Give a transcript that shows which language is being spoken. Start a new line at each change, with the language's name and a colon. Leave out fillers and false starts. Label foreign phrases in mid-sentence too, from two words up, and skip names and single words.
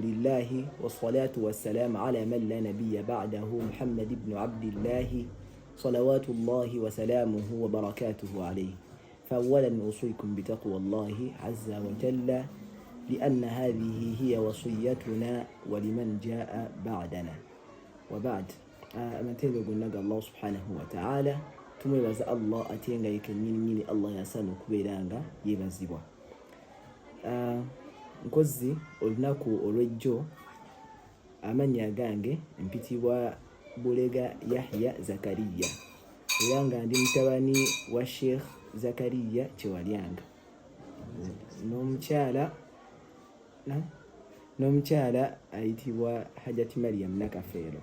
Arabic: لله والصلاة والسلام على من لا نبي بعده محمد بن عبد الله صلوات الله وسلامه وبركاته عليه. فأولا أوصيكم بتقوى الله عز وجل لأن هذه هي وصيتنا ولمن جاء بعدنا. وبعد أمتين قلنا الله سبحانه وتعالى
Ganda: tumwebaza Allah ate nga yekennyini Allah yasana okubeeranga yeebazibwa. Nkozi olunaku olw'ejjo amannya gange mpitibwa Bulega Yahaya Zakaria era nga ndi mutabani wa Sheik Zakaria Kyewalyanga n'omukyala ayitibwa Hajjati Maryam Nakafeero.